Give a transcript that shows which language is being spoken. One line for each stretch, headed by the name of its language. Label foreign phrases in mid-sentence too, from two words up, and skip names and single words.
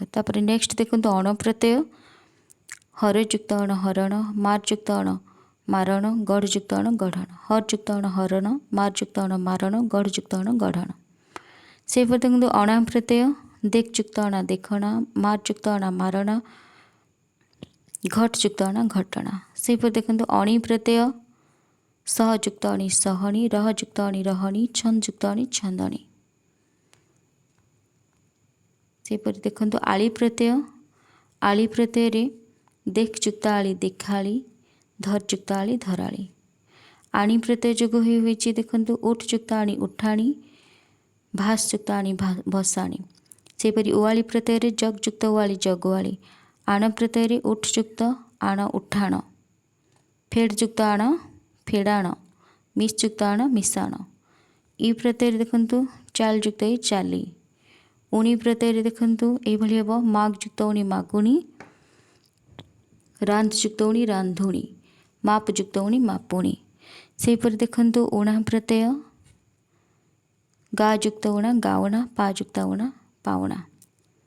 Odia: ତାପରେ ନେକ୍ସଟ ଦେଖନ୍ତୁ ଅଣ ପ୍ରତ୍ୟୟ, ହର ଯୁକ୍ତ ଅଣ ହରଣ, ମାର ଯୁକ୍ତ ଅଣ ମାରଣ, ଗଢ଼ ଯୁକ୍ତ ଅଣ ଗଢ଼ଣ, ହର ଯୁକ୍ତ ଅଣ ହରଣ, ମାର ଯୁକ୍ତ ଅଣ ମାରଣ, ଗଢ଼ ଯୁକ୍ତ ଅଣ ଗଢ଼ଣ। ସେ ଦେଖନ୍ତୁ ଅଣା ପ୍ରତ୍ୟୟ, ଦେଖ ଯୁକ୍ତ ଅଣା ଦେଖଣା, ମାର ଯୁକ୍ତ ଅଣା ମାରଣା, ଘଟ ଯୁକ୍ତ ଅଣା ଘଟଣା। ସେ ଦେଖନ୍ତୁ ଅଣୀ ପ୍ରତ୍ୟୟ, ସହ ଯୁକ୍ତ ଅଣୀ ସହଣୀ, ରହ ଯୁକ୍ତ ଅଣୀ ରହଣୀ, ଛନ୍ଦ ଯୁକ୍ତ ଅଣୀ ଛନ୍ଦଣୀ। ସେ ଦେଖନ୍ତୁ ଆଳି ପ୍ରତ୍ୟୟ, ଆଳି ପ୍ରତ୍ୟୟରେ ଦେଖ ଯୁକ୍ତ ଆଳି ଦେଖାଳି, ଧର ଯୁକ୍ତ ଆଳି ଧରାଳି। ଆଣି ପ୍ରତ୍ୟୟ ଯୋଗ ହୋଇଛି। ଦେଖନ୍ତୁ ଉଠ ଯୁକ୍ତ ଆଣି ଉଠାଣି, ଭାସ ଯୁକ୍ତ ଆଣି ଭସାଣି। ସେପରି ଉଆଳି ପ୍ରତ୍ୟୟରେ ଜଗ ଯୁକ୍ତ ଉଆଳି ଜଗୁଆଳି, ଆଣ ପ୍ରତ୍ୟୟରେ ଉଠ ଯୁକ୍ତ ଆଣ ଉଠାଣ, ଫେଡ଼ ଯୁକ୍ତ ଆଣ ଫେଡ଼ାଣ, ମିଶ ଯୁକ୍ତ ଆଣ ମିଶାଣ। ଈ ପ୍ରତ୍ୟୟରେ ଦେଖନ୍ତୁ ଚାଲ ଯୁକ୍ତ ଈ ଚାଲି। ଉଣୀ ପ୍ରତ୍ୟୟରେ ଦେଖନ୍ତୁ ଏଇ ଭଳି ହେବ ମାଗ ଯୁକ୍ତ ଉଣୀ ମାଗୁଣୀ, ରାନ୍ଧ ଯୁକ୍ତ ଉଣୀ ରାନ୍ଧୁଣୀ, ମାପ ଯୁକ୍ତ ଉଣୀ ମାପୁଣୀ। ସେପରି ଦେଖନ୍ତୁ ଉଣା ପ୍ରତ୍ୟୟ, ଗା ଯୁକ୍ତ ଉଣା ଗାଉଣା, ପା ଯୁକ୍ତ ଉଣା ପାଉଣା।